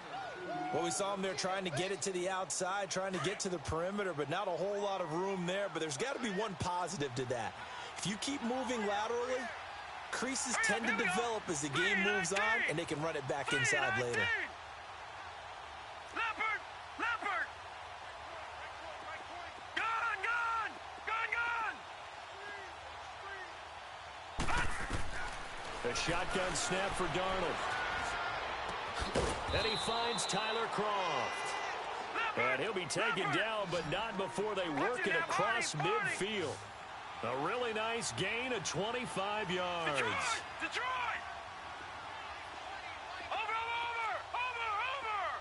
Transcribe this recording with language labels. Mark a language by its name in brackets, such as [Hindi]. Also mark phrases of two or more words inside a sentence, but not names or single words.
[English] Well, we saw him there trying to get it to the outside, trying to get to the perimeter, but not a whole lot of room there. But there's got to be one positive to that. If you keep moving laterally, creases tend to develop as the game moves on, and they can run it back inside later. Leopard! Leopard! Gone! Gone! Gone! Gone! A shotgun snap for Darnold. And he finds Tyler Croft. And he'll be taken down, but not before they work it across midfield. A really nice gain of 25 yards. Detroit! Over!